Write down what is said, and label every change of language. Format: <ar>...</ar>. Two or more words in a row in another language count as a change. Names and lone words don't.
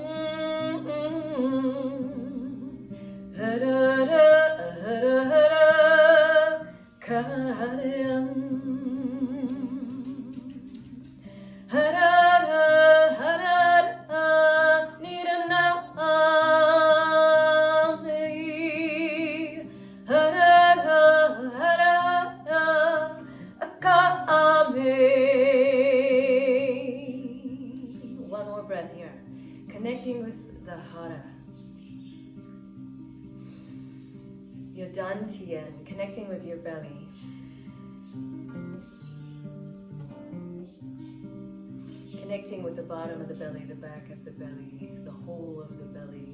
<sa>Hara hara hara Hare Hara hara Niraname Hara hara Akame.</sa> <en>One more breath here. Connecting with the hara. Your dantian, connecting with your belly. Connecting with the bottom of the belly, the back of the belly, the whole of the belly.</en>